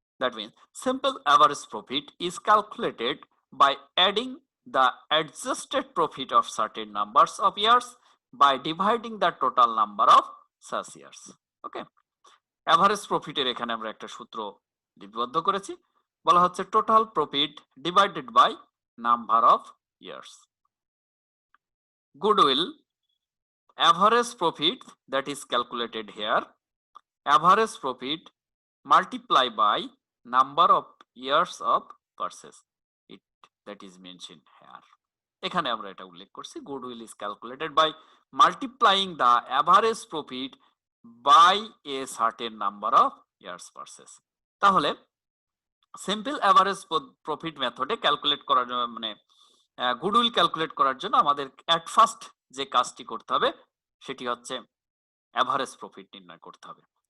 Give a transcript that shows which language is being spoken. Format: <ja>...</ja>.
<en>That means simple average profit is calculated by adding the adjusted profit of certain numbers of years by dividing the total number of such years.</en> <bn>Okay, average প্রফিটের এখানে আমরা একটা সূত্র লিপিবদ্ধ করেছি, বলা হচ্ছে</bn> <en>Total profit divided by number of years. Goodwill average profit that is calculated here, average profit multiply by number of years of purchase, it that is mentioned here.</en> <bn>এখানে আমরা এটা উল্লেখ করছি,</bn> <en>Goodwill is calculated by multiplying the average profit by a certain number of years purchase.</en> <bn>তাহলে simple average profit মেথডে calculate করার মানে goodwill calculate করার জন্য আমাদের এট ফার্স্ট যে কাজটি করতে হবে সেটি হচ্ছে অ্যাভারেজ প্রফিট নির্ণয় করতে হবে।</bn>